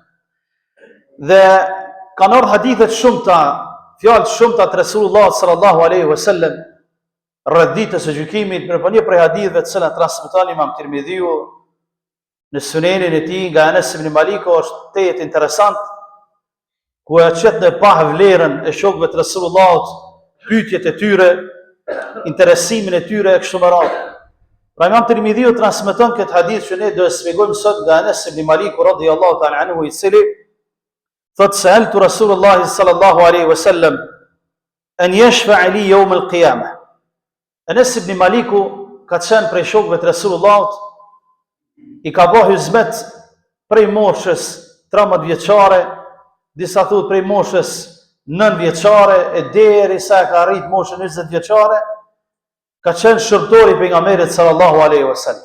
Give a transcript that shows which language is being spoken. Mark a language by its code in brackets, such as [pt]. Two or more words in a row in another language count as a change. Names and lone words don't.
[sq] Dhe kanë ardhur hadithe shumëta, fjalë shumëta të Resulullah [ar] صلى الله عليه وسلم [sq] rreth ditës së gjykimit, por një prej haditheve të cilat transmeton Imam Tirmidhiu në Sunenin e tij nga Anas ibn Malik është tejet interesant, ku e çet në pa vlerën e shokëve të Resulullahut, pyetjet e tyre, interesimin e tyre e kështu me radhë. Pra Imam Tirmidhiu transmeton këtë hadith që ne do të shpjegojmë sot nga Anas ibn Malik [ar] رضي الله تعالى عنه, [sq] i cili thotë [ar] سألت رسول الله صلى الله عليه وسلم أن يشفع لي يوم القيامة. [sq] Anas ibn Maliku ka qenë prej shokëve të Resulullahut, i ka bëu hizmet prej moshës 13 vjeçare, disa thotë prej moshës 9 vjeçare e derisa ka arrit moshën 20 vjeçare, ka qenë shërbëtor i pejgamberit [ar] صلى الله عليه وسلم.